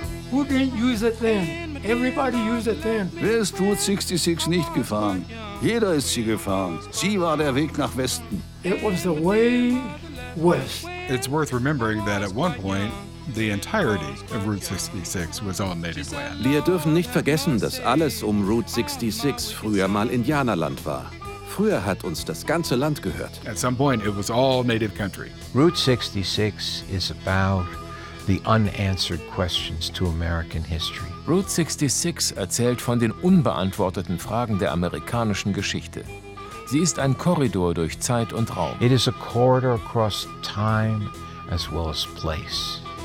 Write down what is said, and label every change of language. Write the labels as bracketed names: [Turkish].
[English] Who didn't use it then? Everybody used it then. [German] Wer ist Route 66 nicht gefahren? Jeder ist sie gefahren. Sie war der Weg nach Westen. [English] It was the way west. It's worth remembering that at one point the entirety of Route 66 was on native land. [German] Wir dürfen nicht vergessen, dass alles um Route 66 früher mal Indianerland war. Früher hat uns das ganze Land gehört. [English] At some point it was all native country. Route 66 is about the unanswered questions to American history. [German] Route 66 erzählt von den unbeantworteten Fragen der amerikanischen Geschichte. Sie ist ein Korridor durch Zeit und Raum. [English] It is a corridor across time as well as place.